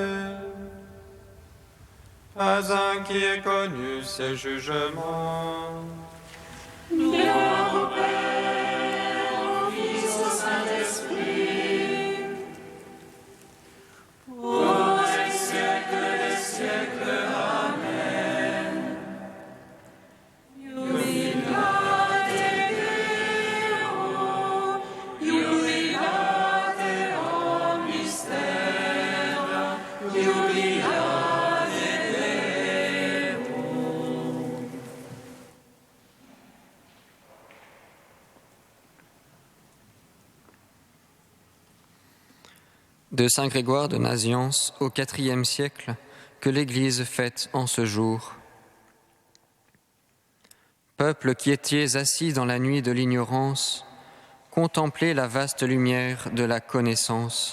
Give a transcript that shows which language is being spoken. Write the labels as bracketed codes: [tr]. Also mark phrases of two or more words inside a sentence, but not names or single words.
[fr] Pas un qui ait connu ses jugements. Gloire au Père, au Fils, au Saint-Esprit, pour les siècles des siècles. Amen. [la] Jubilate Deo, jubilate mystère, jubilate Deo. [fr] De saint Grégoire de Naziance au IVe siècle, que l'Église fête en ce jour. Peuple qui étiez assis dans la nuit de l'ignorance, contemplez la vaste lumière de la connaissance.